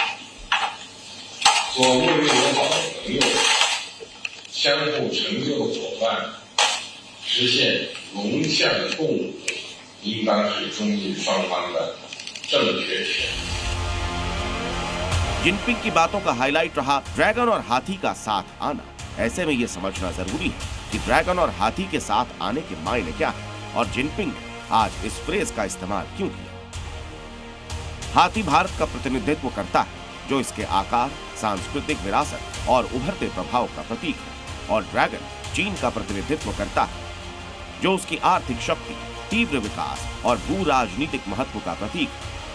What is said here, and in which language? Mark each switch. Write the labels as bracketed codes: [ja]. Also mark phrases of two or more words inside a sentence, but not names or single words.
[zh] 做睦邻友好的朋友，相互成就的伙伴，实现龙象共舞。应当是中印双方的正确选择。 [hi] जिनपिंग की बातों का हाईलाइट रहा ड्रैगन और हाथी का साथ आना। ऐसे में यह समझना जरूरी है कि ड्रैगन और हाथी के साथ आने के मायने क्या है और जिनपिंग ने आज इस फ्रेज का इस्तेमाल क्यों किया। हाथी भारत का प्रतिनिधित्व करता है, जो इसके आकार, सांस्कृतिक विरासत और उभरते प्रभाव का प्रतीक है, और ड्रैगन चीन का प्रतिनिधित्व करता है, जो उसकी आर्थिक शक्ति, तीव्र विकास और भू राजनीतिक महत्व का प्रतीक है।